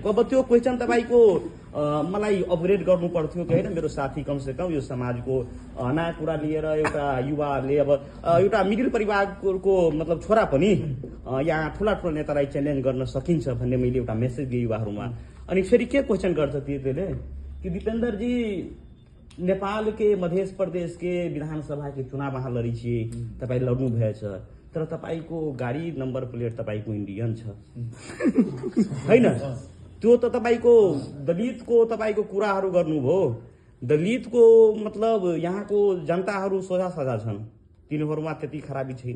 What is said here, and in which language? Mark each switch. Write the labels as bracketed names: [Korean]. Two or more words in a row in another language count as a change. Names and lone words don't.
[Nepali] अब त्यो क्वेसन तपाईँको मलाई अपग्रेड गर्नु पर्थ्यो कि होइन। मेरो साथी कमसेकम यो समाजको नयाँ कुरा लिएर एउटा युवाले अब एउटा मिडल परिवारको मतलब छोरा पनि यहाँ ठुला ठुला नेतालाई च्यालेन्ज गर्न सकिन्छ भन्ने मैले एउटा मेसेज दिएँ युवाहरूमा। अनि फेरि के क्वेसन गर्छ त्यसले कि दिपेन्द्र जी [Maithili] नेपाल के मध्य प्रदेश के विधानसभा के चुनाव वहाँ लड़ी छिए, [Nepali] तपाईँ लड्नु भएछ तर तपाईँको गाडी [English] number plate [Nepali] तपाईँको इन्डियन छ होइन। त्यो त तपाईँको दलितको तपाईँको कुराहरू गर्नुभयो। दलितको मतलब यहाँको जनताहरू सोझा साझा छन्, तिनीहरूमा त्यति खराबी छैन।